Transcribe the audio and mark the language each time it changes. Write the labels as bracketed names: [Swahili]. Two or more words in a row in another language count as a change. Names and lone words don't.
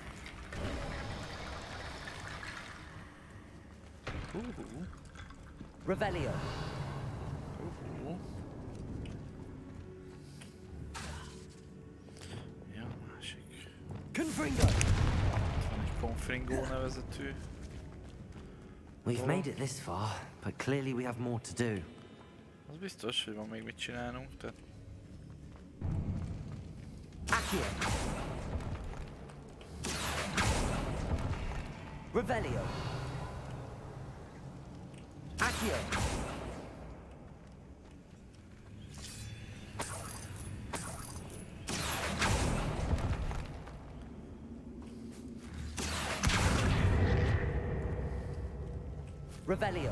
[Hungarian] Revelio. Ja, másik. Confringo. Van egy Confringo nevezetű. [English] We've made it this far, but clearly we have more to do. [Hungarian] Az biztos, hogy van még mit csinálnunk, tehát... Accio. Revelio. Accio. Revelio.